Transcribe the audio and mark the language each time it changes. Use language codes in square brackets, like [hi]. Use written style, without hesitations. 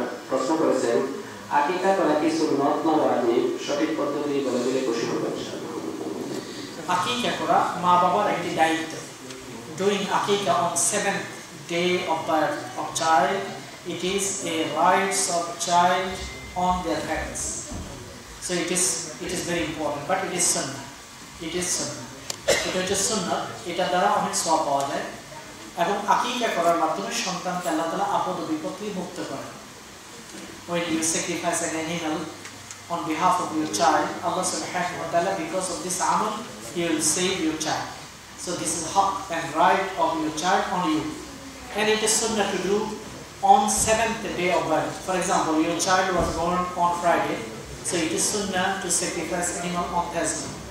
[bn] প্রশ্ন করেছেন, আকিকা করা কি সুন্নাত না ওয়াজিব? সঠিক পদ্ধতি বলে দিলে খুশি হব ইনশাআল্লাহ। আকিকা করা মা বাবার একটি দায়িত্ব। [en] Doing akika on 7th day of birth of child, it is a rights of child on their parents. So it is very important, but it is sunnah. It is sunnah. [bn] এটা হচ্ছে সুন্নাত, এটা দ্বারা অনেক সওয়াব পাওয়া যায় এবং আকিকা করার মাধ্যমে সন্তানকে আল্লাহ তাআলা আপদ ও বিপদ থেকে মুক্ত করেন। [en] When you sacrifice an animal on behalf of your child, Allah subhanahu wa ta'ala, because of this amal, He will save your child. So this is haqq and right of your child on you. And it is sunnah to do on 7th day of birth. For example, your child was born on Friday, so it is sunnah to sacrifice animal on Thursday.